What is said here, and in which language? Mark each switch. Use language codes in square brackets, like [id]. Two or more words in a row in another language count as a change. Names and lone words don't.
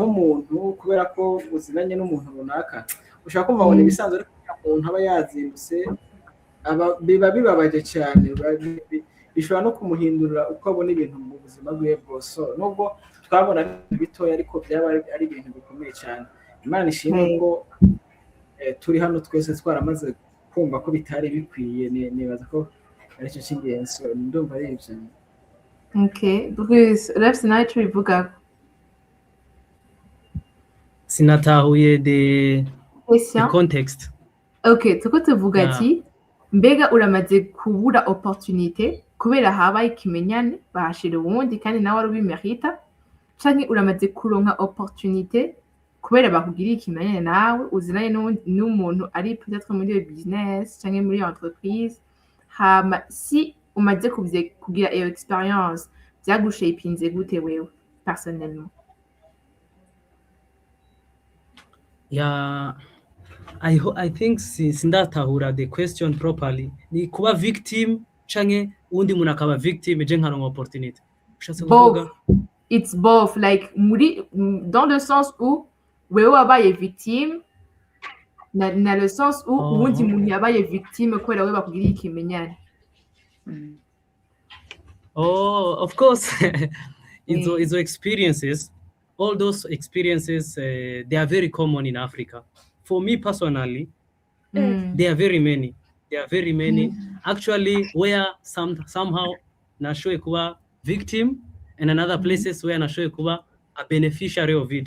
[rn] umuntu kubera ko uzinanye n'umuntu runaka ushaka kumva ngo ibisanzwe ariko umuntu aba yazindutse biba bibabaje cyane bishobora no kumuhindurira uko abona ibintu mu buzima bwe bwose nubwo twabona bitoya ariko byaba ari ibintu bikomeye cyane Imana ishimwe ko turi hano twese twaramaze kumva ko bitari bikwiye nibaza ko ari cyo cy'ingenzi ndumva ari ibyo. [en] Okay Bruce let's not bivuga [rn] sinatahuye [en] the context. [rn] Okay tuko tuvuga ati mbega uramaze kubura opportunité kubera habaye ikimenyane bahashira ubundi kandi nawe ubimerita canke uramaze kuronka opportunité kubera bakugiriye ikimenyane nawe uzinanye n'umuntu ari peut-être muri iyo business canke muri entreprise hama si umaze kugira iyo experience byagushapinze gute wewe personnellement? [en] Yeah, I think sindatahura the question properly. [rn] Ni kuba victim canke undi muntu akaba victim je nkaronka opportunity. Ushatse kuvuga [en] it's both like [fr] dans le sens où [rn] wewe wabaye victime na [fr] le sens où [rn] undi muntu yabaye victime kubera wewe bakugiriye ikimenyane. [en] Of course. Izo experiences, all those experiences, they are very common in Africa. For me personally, there are very many. Actually, where somehow [rn] nashoe kuba victim, [en] and another places where [rn] nashoe kuba [en] a beneficiary of it.